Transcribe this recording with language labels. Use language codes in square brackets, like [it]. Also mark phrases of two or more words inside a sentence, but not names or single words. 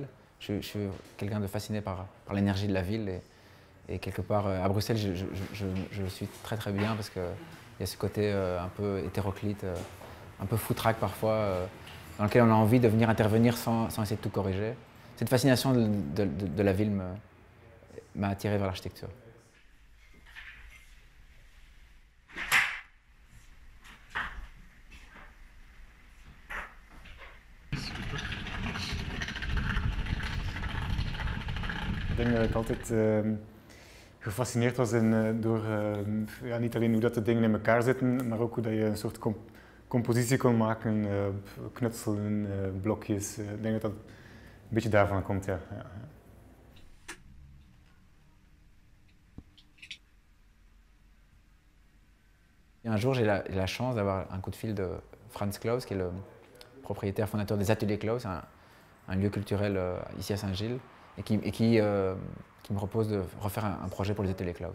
[fr] Je suis quelqu'un de fasciné par l'énergie de la ville et quelque part à Bruxelles je suis très très bien parce qu'il y a ce côté un peu hétéroclite, un peu foutraque parfois, dans lequel on a envie de venir intervenir sans essayer de tout corriger. Cette fascination de la ville m'a attiré vers l'architecture. [nl] Ik denk dat ik altijd gefascineerd was door ja, niet alleen hoe dat de dingen in elkaar zitten, maar ook hoe dat je een soort compositie kon maken, knutselen, blokjes. Ik denk dat dat een beetje daarvan komt, ja. [fr] Et un jour, j'ai la chance d'avoir un coup de fil de Franz Claus, qui est le propriétaire fondateur des Ateliers Claus, un lieu culturel ici à Saint-Gilles, et qui me propose de refaire un projet pour les Ateliers Claus.